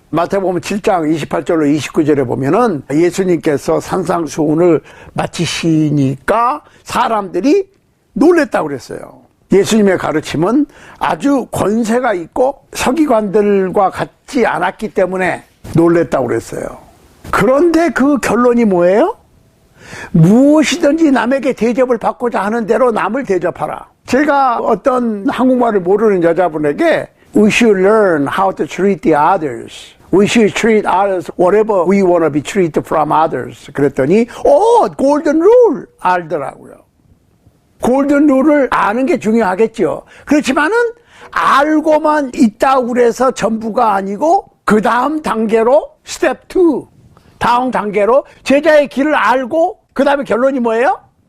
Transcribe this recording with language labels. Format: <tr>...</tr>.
<ko>마태복음 7장 28절로 29절에 보면은 예수님께서 산상수훈을 마치시니까 사람들이 놀랬다고 그랬어요. 예수님의 가르침은 아주 권세가 있고 서기관들과 같지 않았기 때문에 놀랬다고 그랬어요. 그런데 그 결론이 뭐예요? 무엇이든지 남에게 대접을 받고자 하는 대로 남을 대접하라. 제가 어떤 한국말을 모르는 여자분에게</ko> <en>We should learn how to treat the others. We should treat others whatever we want to be treated from others.</en> <ko>그랬더니 골든 룰 알더라고요. 골든 룰을 아는 게 중요하겠죠. 그렇지만은 알고만 있다고 그래서 전부가 아니고 그 다음 단계로 스텝 2, 다음 단계로 제자의 길을 알고 그 다음에 결론이 뭐예요?</ko>